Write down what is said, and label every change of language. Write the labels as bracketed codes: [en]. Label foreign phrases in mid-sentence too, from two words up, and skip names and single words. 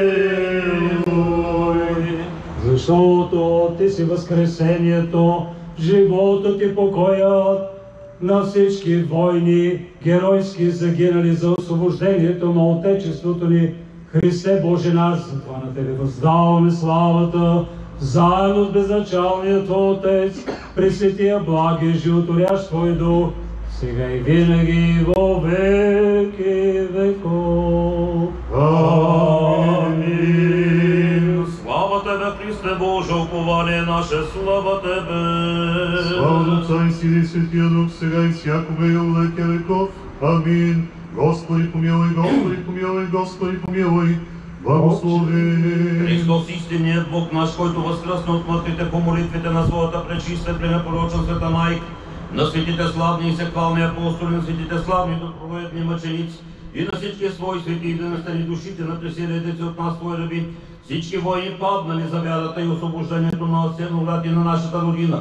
[bg] Защото Ти си възкресението, животът и покоят на всички войни, геройски загинали за освобождението на Отечеството ни. Христе Боже наш, затова на Тебе въздаваме славата, заедно с безначалният Отец, Пресветия благи, животворящ Твой Дух, сега и винаги во веки веков. Амин. Слава Тебе, Христе Боже, упование наше, слава Тебе. Слава на Отца и Сина и Светия Дух, сега и всякога и во веки веков. Амин. Господи помилуй, Господи помилуй, Господи помилуй, благослови. Христос, истинният Бог наш, който възкръсна от мъртвите по молитвите на своята пречиста, пренепорочна света майка, на светите славни и сехвални апостоли, на светите славни добровоедни мъченици и на всички свои свети, и да настани душите на преселедици от нас, Твои раби, всички войни паднали за вярата и освобождението на Асеновград и на нашата родина.